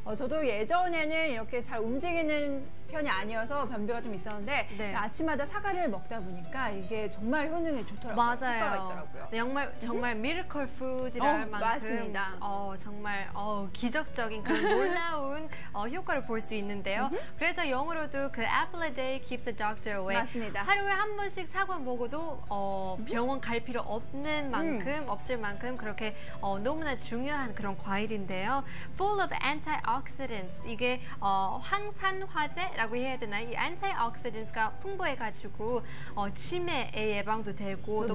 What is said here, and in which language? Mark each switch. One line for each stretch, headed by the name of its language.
Korean: 저도 예전에는 이렇게 잘 움직이는 편이 아니어서 변비가 좀 있었는데 네. 아침마다 사과를 먹다 보니까 이게 정말 효능이 좋더라고요. 맞아요. 효과가 있더라고요. 네, 정말 미라클 푸드랄 만큼 맞습니다. 정말 기적적인 그런 놀라운 효과를 볼 수 있는데요. 그래서 영어로도 그
English: apple a day keeps the doctor away.
Korean: 맞습니다. 하루에 한 번씩 사과 먹어도 병원 갈 필요 없는 만큼 없을 만큼 그렇게 너무나 중요한 그런 과일인데요.
English: Full of antioxidants.
Korean: 이게 항산화제라고 해야 되나? 이 antioxidants가 풍부해가지고 치매 예방도 되고 또